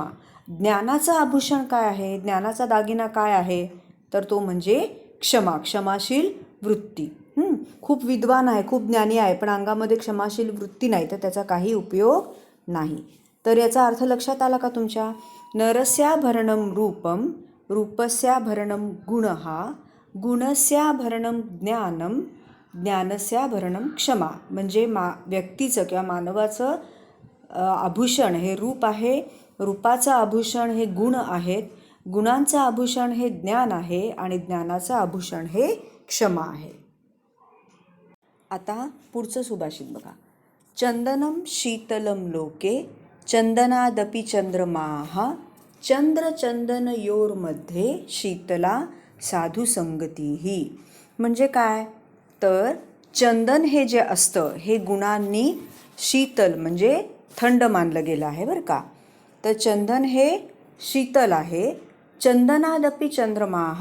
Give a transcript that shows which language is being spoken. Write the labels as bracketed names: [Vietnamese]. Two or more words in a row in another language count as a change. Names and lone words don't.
[Marathi] ज्ञानाचं आभूषण काय आहे? ज्ञानाचा दागिना काय आहे? तर तो म्हणजे क्षमा, क्षमाशील वृत्ती. खूप विद्वान आहे, खूप ज्ञानी आहे, पण अंगामध्ये क्षमाशील वृत्ती नाही तर त्याचा काही उपयोग नाही. तर याचा अर्थ लक्षात आला का तुमच्या? [Sanskrit] नरस्याभरणं रूपं रूपस्याभरणं गुणः, गुणस्याभरणं ज्ञानं, ज्ञानस्याभरणं क्षमा. [Marathi] म्हणजे व्यक्तीचं किंवा मानवाचं आभूषण हे रूप आहे, रूपाचं आभूषण हे गुण आहेत, गुणांचं आभूषण हे ज्ञान आहे, आणि ज्ञानाचं आभूषण हे क्षमा आहे. आता पुढचं सुभाषित बघा. [Sanskrit] चंदनं शीतलं लोके चंदनादपि चंद्रमाः, चंद्रचंदनयोर्मध्ये शीतला साधू संगतीः. [Marathi] म्हणजे काय? तर चंदन हे जे असतं हे गुणांनी शीतल म्हणजे थंड मानलं गेलं आहे बरं का. तर चंदन हे शीतल आहे. [Sanskrit] चंदनादपि चंद्रमाः.